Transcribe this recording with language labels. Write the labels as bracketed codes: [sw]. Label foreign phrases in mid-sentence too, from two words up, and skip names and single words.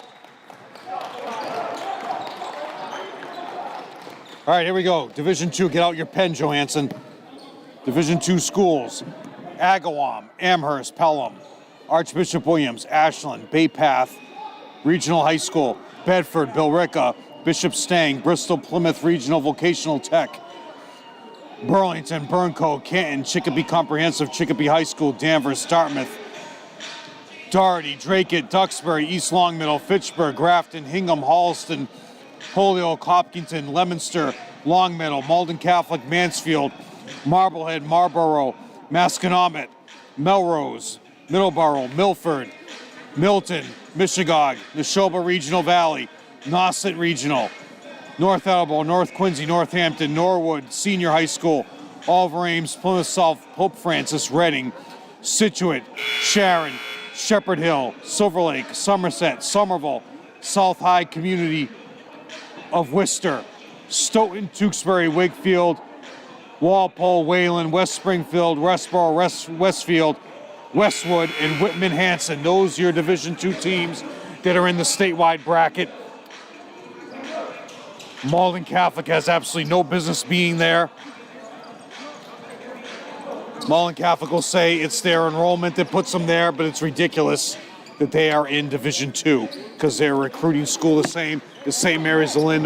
[en] All right, here we go. Division II, get out your pen, Johansson. Division II schools. Agawam, Amherst, Pelham, Archbishop Williams, Ashland, Bay Path, Regional High School, Bedford, Billerica, Bishop Stang, Bristol, Plymouth Regional Vocational Tech, Burlington, Burncoat, Canton, Chicopee Comprehensive, Chicopee High School, Danvers, Dartmouth, Doherty, Dracut, Duxbury, East Longmeadow, Fitchburg, Grafton, Hingham, Halston, Holyoke, Hopkinton, Leominster, Longmeadow, Malden Catholic, Mansfield, Marblehead, Marlborough, Masconomet, Melrose, Middleborough, Milford, Milton, Michigan, Neshoba Regional Valley, Nauset Regional, North Attleboro, North Quincy, Northampton, Norwood, Senior High School, Oliver Ames, Plymouth South, Pope Francis, Reading, Situate, Sharon, Shepherd Hill, Silver Lake, Somerset, Somerville, South High Community of Worcester, Stoughton, Tewksbury, Wakefield, Walpole, Wayland, West Springfield, Westboro, Westfield, Westwood, and Whitman-Hanson. Those are your Division II teams that are in the statewide bracket. Malden Catholic has absolutely no business being there. Mullen Catholic will say it's their enrollment that puts them there, but it's ridiculous that they are in Division II because they're a recruiting school the same area as the Lynn.